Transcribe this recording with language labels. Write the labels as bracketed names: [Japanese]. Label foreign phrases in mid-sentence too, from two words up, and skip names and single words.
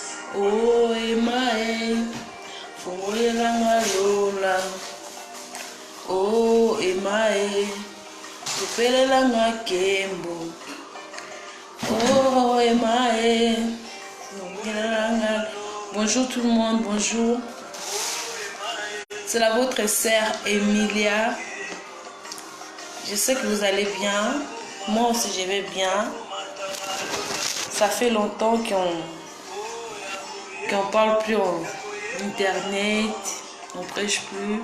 [Lingala] Oh, emae, fuela ngalola. Oh, emae, tupela ngakembo. Oh, emae, [French] bonjour tout le monde, bonjour. C'est la votre sœur Emilia. Je sais que vous allez bien. Moi aussi, je vais bien. Ça fait longtemps qu'on parle plus en internet, on prêche plus.